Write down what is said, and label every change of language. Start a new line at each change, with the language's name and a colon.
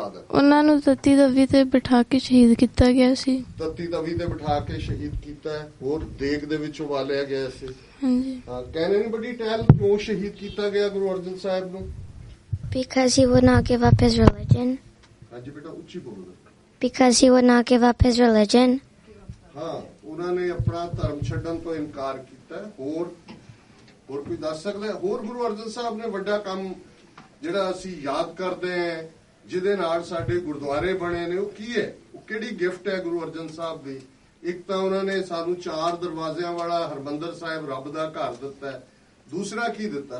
Punjabi: ਉਹਨਾਂ ਨੂੰ ਤਤੀ ਤਵੀ ਤੇ ਬਿਠਾ ਕੇ ਸ਼ਹੀਦ ਕੀਤਾ ਗਿਆ ਸੀ। ਤਤੀ ਤਵੀ ਤੇ ਬਿਠਾ ਕੇ ਸ਼ਹੀਦ ਕੀਤਾ ਹੈ, ਹੋਰ ਦੇਗ ਦੇ ਵਿੱਚ ਉਬਾਲਿਆ ਗਿਆ ਸੀ। ਹਾਂਜੀ।
English: can anybody tell
Punjabi: ਕਿਉਂ ਸ਼ਹੀਦ ਕੀਤਾ ਗਿਆ ਗੁਰੂ ਅਰਜਨ ਸਾਹਿਬ ਨੂੰ?
English: Because he would not give up his religion.
Punjabi: ਹਾਂਜੀ ਬੇਟਾ ਉੱਚੀ ਬੋਲੋ।
English: Because he would not give up his religion.
Punjabi: ਹਾਂ, ਉਹਨਾਂ ਨੇ ਆਪਣਾ ਧਰਮ ਛੱਡਣ ਤੋਂ ਇਨਕਾਰ ਕੀਤਾ। ਹੋਰ ਕੋਈ ਦੱਸ ਸਕਦਾ? ਹੋਰ ਗੁਰੂ ਅਰਜਨ ਸਾਹਿਬ ਨੇ ਵੱਡਾ ਕੰਮ ਜਿਹੜਾ ਅਸੀਂ ਯਾਦ ਕਰਦੇ ਹਾਂ, ਜਿਹਦੇ ਨਾਲ ਸਾਡੇ ਗੁਰਦੁਆਰੇ ਬਣੇ ਨੇ, ਉਹ ਕੀ ਹੈ? ਉਹ ਕਿਹੜੀ ਗਿਫਟ ਹੈ ਗੁਰੂ ਅਰਜਨ ਸਾਹਿਬ ਦੀ? ਇੱਕ ਤਾਂ ਉਹਨਾਂ ਨੇ ਸਾਨੂੰ 4 ਦਰਵਾਜ਼ਿਆਂ ਵਾਲਾ ਹਰਮੰਦਰ ਸਾਹਿਬ ਰੱਬ ਦਾ ਘਰ ਦਿੱਤਾ ਹੈ। ਦੂਸਰਾ ਕੀ ਦਿੱਤਾ?